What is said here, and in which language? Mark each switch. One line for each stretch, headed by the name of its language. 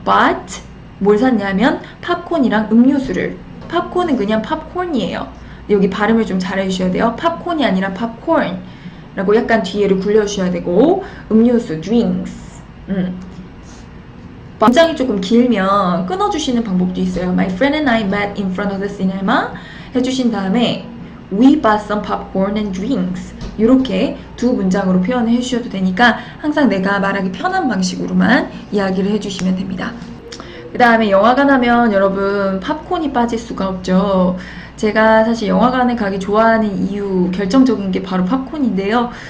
Korean: but 뭘 샀냐면 팝콘이랑 음료수를. 팝콘은 그냥 팝콘이에요. 여기 발음을 좀 잘 해주셔야 돼요. 팝콘이 아니라 팝콘 라고 약간 뒤에를 굴려주셔야 되고 음료수, drinks. 문장이 조금 길면 끊어주시는 방법도 있어요.
English: My friend and I met in front of the cinema
Korean: 해주신 다음에
English: We bought some popcorn and drinks.
Korean: 이렇게 두 문장으로 표현을 해주셔도 되니까 항상 내가 말하기 편한 방식으로만 이야기를 해주시면 됩니다. 그 다음에 영화관 하면 여러분 팝콘이 빠질 수가 없죠. 제가 사실 영화관에 가기 좋아하는 이유 결정적인 게 바로 팝콘인데요.